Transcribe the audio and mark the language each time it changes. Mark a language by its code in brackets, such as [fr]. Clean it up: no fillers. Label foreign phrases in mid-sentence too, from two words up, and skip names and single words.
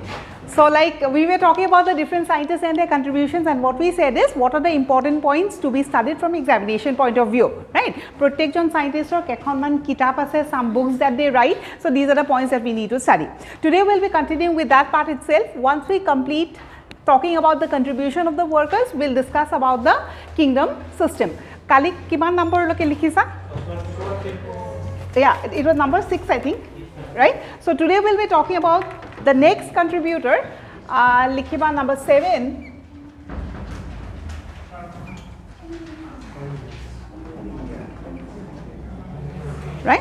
[en] So like we were talking about the different scientists and their contributions, and what we said is what are the important points to be studied from examination point of view, right? Prottection scientists or [as] কেইখনমান কিতাপ আছে, [en] some books that they write. So these are the points that we need to study. Today we'll be continuing with that part itself. Once we complete talking about the contribution of the workers, we'll discuss about the kingdom system. [as] কালি কিমান নম্বৰলৈকে লিখিছা? [en] Yeah, it was number 6 I think, right? So today we'll be talking about the next contributor, likhiba number 7. Right?